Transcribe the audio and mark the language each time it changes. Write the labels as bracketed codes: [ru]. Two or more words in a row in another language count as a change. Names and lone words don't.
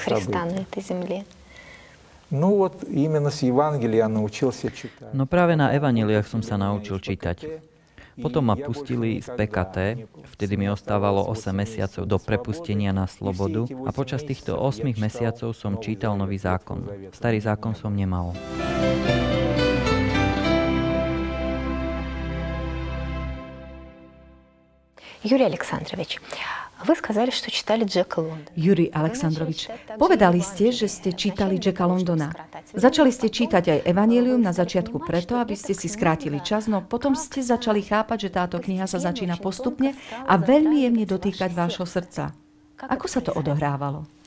[sk] No práve na evanjeliách som sa naučil čítať. Potom ma pustili z PKT, vtedy mi ostávalo 8 mesiacov do prepustenia na slobodu a počas týchto 8 mesiacov som čítal Nový zákon. Starý zákon som nemal. [ru] Юрий Александрович, вы сказали, что читали Джека Лондона. [sk] Jurij Aleksandrovič, povedali ste, že ste čítali Jacka Londona. Začali ste čítať aj evanjelium na začiatku preto, aby ste si skrátili čas, no potom ste začali chápať, že táto kniha sa začína postupne a veľmi jemne dotýkať vášho srdca. Ako sa to odohrávalo?